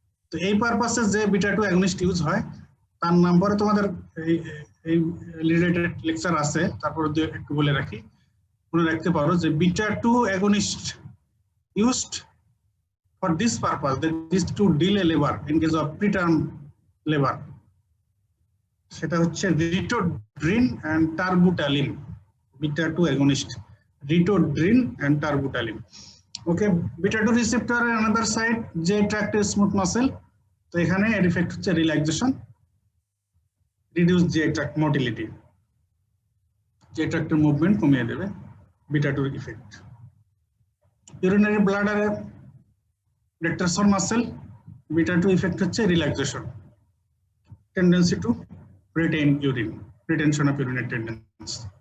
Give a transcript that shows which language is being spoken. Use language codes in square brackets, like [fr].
[bn] তো এই পারপাসে যে বিটা 2 অ্যাগনিস্ট ইউজ হয় তার নাম্বারে তোমাদের এই রিলেটেড লেকচার আছে, তারপরে একটু বলে রাখি, মনে রাখতে পারো যে beta 2 against [en] used for this purpose, that is to delay labor in case of preterm labor, [bn] সেটা হচ্ছে [en] ritodrin and terbutaline, beta 2 agonist, ritodrin and terbutaline। Okay, beta 2 receptor another site J tracted smooth muscle, [bn] তো এখানে এর effect হচ্ছে relaxation, [en] reduce J tract motility। [bn] যেটা একটা movement কমিয়ে দেবে, beta 2 effect. Urinary ব্লাডারে ডেট্রাসন muscle, beta 2 effect হচ্ছে relaxation, tendency two retain urine, retention of ইউরিনের tendency.